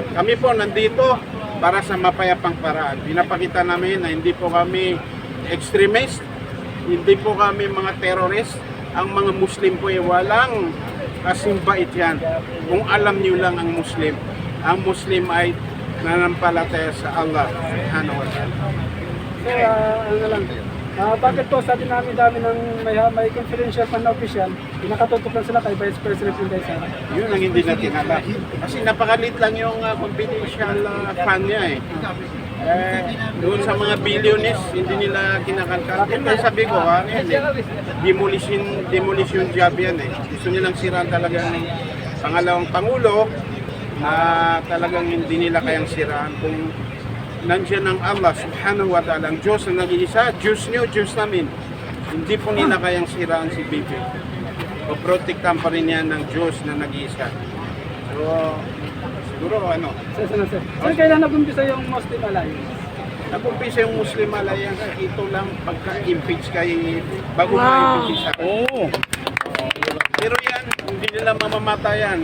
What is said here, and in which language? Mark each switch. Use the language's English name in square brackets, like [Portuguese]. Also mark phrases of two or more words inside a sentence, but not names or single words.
[Filipino] Kami po nandito para sa mapayapang paraan. Pinapakita namin na hindi po kami extremist, hindi po kami mga terrorist. Ang mga Muslim po ay walang kasing bait yan. Kung alam niyo lang ang Muslim ay nanampalataya sa Allah [Arabic] سبحانه وتعالى. [Filipino] Sir, ano lang, bakit po sabi namin dami ng may [English] confidential fan [Filipino] na official, pinakatutok lang sila kay [English] Vice President [Filipino] Inday Sara? Yun ang hindi natin alam. Kasi napakalit lang yung [English] confidential fan [Filipino] niya eh. Doon sa mga billionaires, hindi nila kinakalkal. Kaya sabi ko, [English] demolition job [Filipino] yan eh. Gusto nilang siraan talaga ng pangalawang Pangulo na talagang hindi nila kayang siraan. Kung nandiyan ang Allah [Arabic] سبحانه وتعالى, [Filipino] ang Diyos na nag-iisa, Diyos niyo, Diyos namin. Hindi po nila kayang siraan si BP. O protektahan pa rin yan ng Diyos na nag-iisa. So, siguro ano, Sir, kailan nag-umpisa yung Muslim Alliance? nag-umpisa yung Muslim Alliance, ito lang pagka-impeach kay bago ma-impeach sa Pero yan, hindi nila mamamatayan.